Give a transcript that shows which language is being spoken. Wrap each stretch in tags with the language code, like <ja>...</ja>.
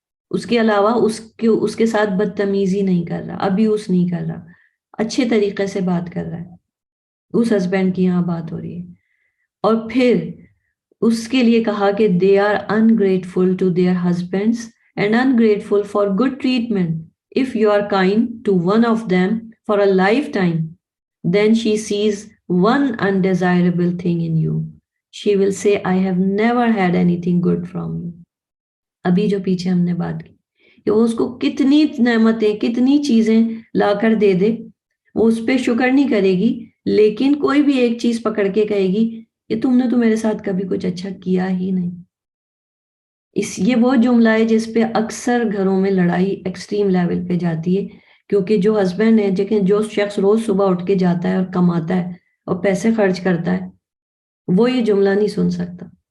<ur>اس کے علاوہ اس کے ساتھ بدتمیزی نہیں کر رہا، ابیوز نہیں کر رہا، اچھے طریقے سے بات کر رہا ہے. اس ہسبینڈ کی یہاں بات ہو رہی ہے. اور پھر اس کے لیے کہا کہ</ur> <en>They are ungrateful to their husbands and ungrateful for good treatment. If you are kind to one of them for a lifetime, then she sees one undesirable thing in you. She will say, I have never had anything good from you.</en> <ur>ابھی جو پیچھے ہم نے بات کی کہ وہ اس کو کتنی نعمتیں کتنی چیزیں لا کر دے دے، وہ اس پہ شکر نہیں کرے گی، لیکن کوئی بھی ایک چیز پکڑ کے کہے گی کہ تم نے تو میرے ساتھ کبھی کچھ اچھا کیا ہی نہیں. یہ وہ جملہ ہے جس پہ اکثر گھروں میں لڑائی ایکسٹریم لیول پہ جاتی ہے، کیونکہ جو ہسبینڈ ہے جو شخص روز صبح اٹھ کے جاتا ہے اور کماتا ہے اور پیسے خرچ کرتا ہے، وہ یہ جملہ نہیں سن سکتا.</ur>